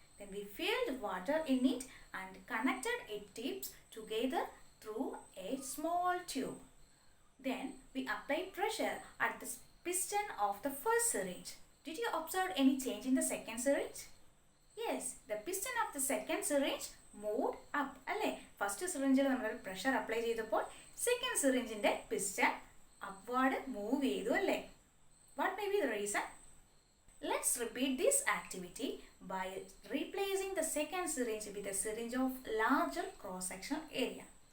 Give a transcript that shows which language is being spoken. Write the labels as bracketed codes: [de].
[en] Then we filled water in it and connected its tips together through a small tube. Then we applied pressure at the piston of the first syringe. Did you observe any change in the second syringe? Yes, the piston of the second syringe moved up. [ml] അല്ലേ? First സിറിഞ്ചിൽ നമ്മൾ pressure apply ചെയ്തപ്പോൾ second സിറിഞ്ചിൻ്റെ piston [en] upward move [ml] ചെയ്തു അല്ലേ? [en] What may be the reason? Let's repeat this activity by replacing the second syringe with a syringe of larger cross-sectional area.